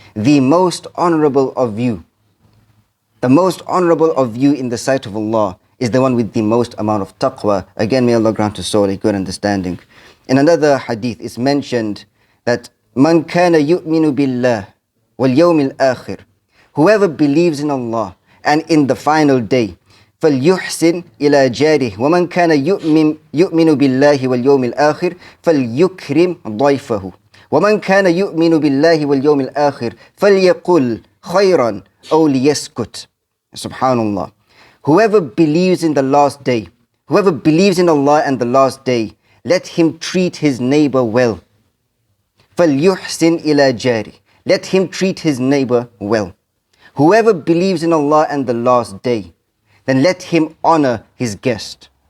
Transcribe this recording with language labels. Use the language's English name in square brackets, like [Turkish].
[English] The most honorable of you, the most honorable of you in the sight of Allah is the one with the most amount of taqwa. Again, may Allah grant us all a good understanding. In another hadith, it's mentioned that [Arabic] man kana yu'minu billah wal yawmil akhir. [English] Whoever believes in Allah and in the final day, [Arabic] فَلْيُحْسِنْ إِلَى جَارِهِ وَمَنْ كَانَ يُؤْمِنُ بِاللَّهِ وَالْيَوْمِ الْآخِرِ فَلْيُكْرِمْ ضَيْفَهُ وَمَنْ كَانَ يُؤْمِنُ بِاللَّهِ وَالْيَوْمِ الْآخِرِ فَلْيَقُلْ خَيْرًا أو ليسكت. [English] Subhanallah. Whoever believes in the last day, whoever believes in Allah and the last day, let him treat his neighbor well. [Arabic] فَلْيُحْسِنْ إِلَى جَارِهِ. [English] Let him treat his neighbor well. Whoever believes in Allah and the last day, then let him honor his guest.